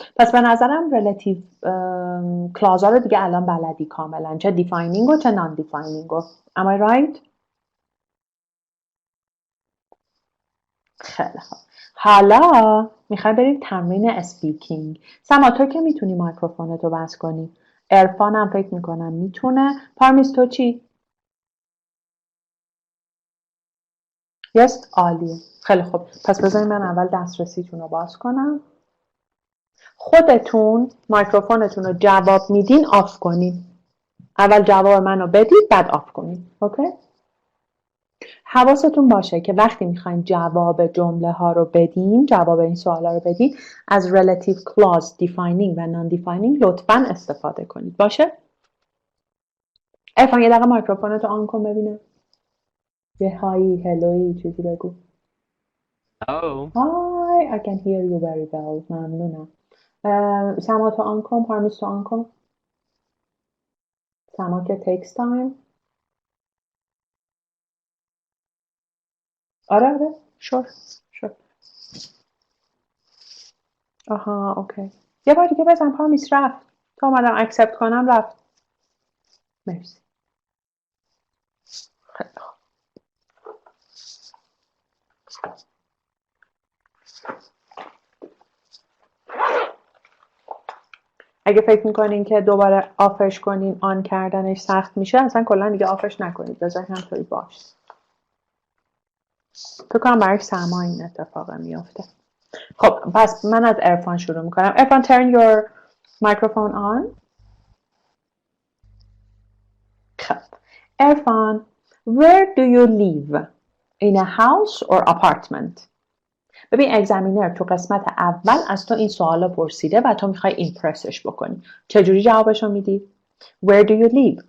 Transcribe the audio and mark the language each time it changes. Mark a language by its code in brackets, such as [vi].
[fa] پس به نظرم relative clause ها رو دیگه الان بلدی کاملا. چه defining و چه non-defining و. [en] Am I right؟ [fa] خیلی خوب. حالا میخوای بریم تمرین اسپیکینگ. سما تو که میتونی مایکروفونتو بس کنی. عرفان هم فکر میکنم میتونه. پارمیس تو چی؟ یس عالیه. خیلی خوب. پس بذارید من اول دسترسیتون رو باز کنم. خودتون مایکروفونتون رو جواب میدین آف کنین. اول جواب منو بدید بعد آف کنین. اوکی؟ حواستون باشه که وقتی میخواین جواب جمله ها رو بدین، جواب این سوالا رو بدین، از relative clause, defining و non-defining لطفاً استفاده کنید. باشه؟ ارفان یه دقیقه مایکروفونتو آن کن ببینم. یه هایی، هلوی چیزی بگو. [en] Hello. Hi, I can hear you very well. [fa] ممنونم. سما تو آن کن، پارمیس تو آن کن. سما که [en] takes time. [fa] آره sure. آها اوکی. یه بار دیگه بزن پارمیس رفت. تا اومدم اکسپت کنم رفت. مرسی. خیلی خوب. اگه فکر میکنین که دوباره آفش کنین آن کردنش سخت میشه اصلا کلا دیگه آفش نکنید. بذارید همطوری باشه. فکر کنم برای سما این اتفاق میفته. خب پس من از عرفان شروع میکنم. [en] Erfan turn your microphone on. خب Erfan where do you live? In a house or apartment? [fa] ببین اگزامینر تو قسمت اول از تو این سوالا پرسیده و تو میخوای ایمپرسش بکنی. چجوری جوابشو میدی؟ [en] Where do you live?